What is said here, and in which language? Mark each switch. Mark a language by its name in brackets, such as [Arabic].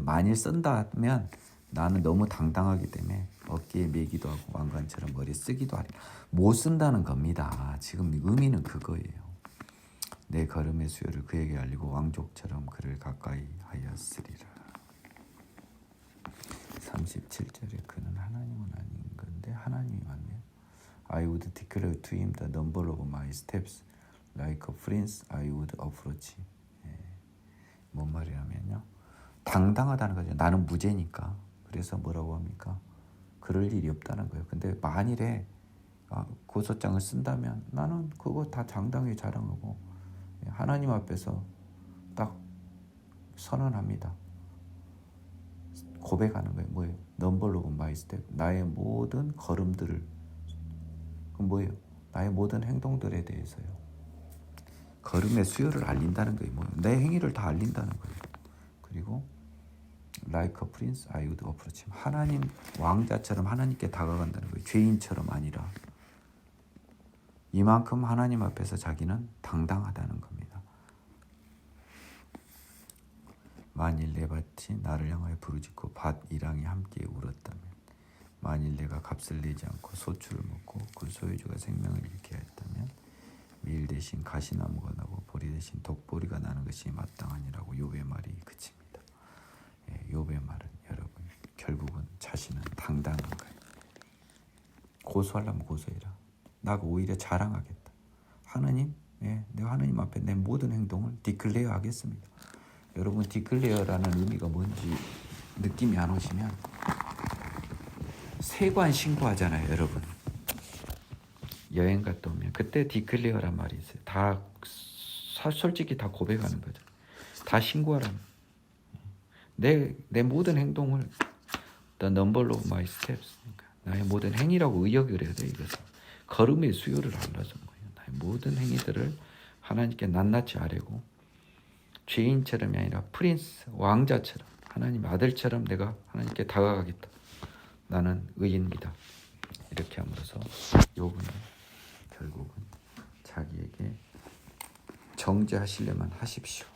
[Korean] 만일 쓴다면 나는 너무 당당하기 때문에 어깨에 메기도 하고 왕관처럼 머리에 쓰기도 하리. 못 쓴다는 겁니다. 지금 의미는 그거예요. 내 걸음의 수요를 그에게 알리고 왕족처럼 그를 가까이 하였으리라. 37절에 그는 하나님은 아닌 건데 하나님이 맞네요. [English] I would declare to him the number of my steps. Like a prince, I would approach. [Korean] 뭔 말이냐면요. 당당하다는 거죠. 나는 무죄니까. 그래서 뭐라고 합니까? 그럴 일이 없다는 거예요. 근데 만일에 고소장을 쓴다면 나는 그거 다 당당히 자랑하고 하나님 앞에서 딱 선언합니다. 고백하는 거예요. 뭐예요? [English] Number of my steps. [Korean] 나의 모든 걸음들을. 그럼 뭐예요? 나의 모든 행동들에 대해서요. 걸음의 수요를 알린다는 거예요. 내 행위를 다 알린다는 거예요. 그리고 [English] like a prince, I would approach him. [Korean] 하나님 왕자처럼 하나님께 다가간다는 거예요. 죄인처럼 아니라. 이만큼 하나님 앞에서 자기는 당당하다는 겁니다. 만일 내 밭이 나를 향하여 부르짖고 밭 이랑이 함께 울었다면 만일 내가 값을 내지 않고 소출을 먹고 그 소유주가 생명을 잃게 했다면 밀 대신 가시나무가 나고 보리 대신 독보리가 나는 것이 마땅하니라고 욥의 말이 그칩니다. 욥의 말은 여러분 결국은 자신은 당당한 거예요. 고소하려면 고소해라. 나가 오히려 자랑하겠다. 하나님, 내가 하나님 앞에 내 모든 행동을 디클레어 하겠습니다. 여러분 디클레어라는 의미가 뭔지 느낌이 안 오시면 세관 신고하잖아요, 여러분. 여행 갔다 오면 그때 디클레어란 말이 있어요. 다 솔직히 다 고백하는 거죠. 다 신고하라는. 내 모든 행동을 [English] the number of my steps. [Korean] 그러니까 나의 모든 행위라고 의역을 해야 돼. 이것은 걸음의 수요를 알라는 거예요. 나의 모든 행위들을 하나님께 낱낱이 아뢰고 죄인처럼이 아니라 프린스 왕자처럼 하나님 아들처럼 내가 하나님께 다가가겠다. 나는 의인이다. 이렇게 함으로써 욥은 결국은 자기에게 정죄하시려면 하십시오.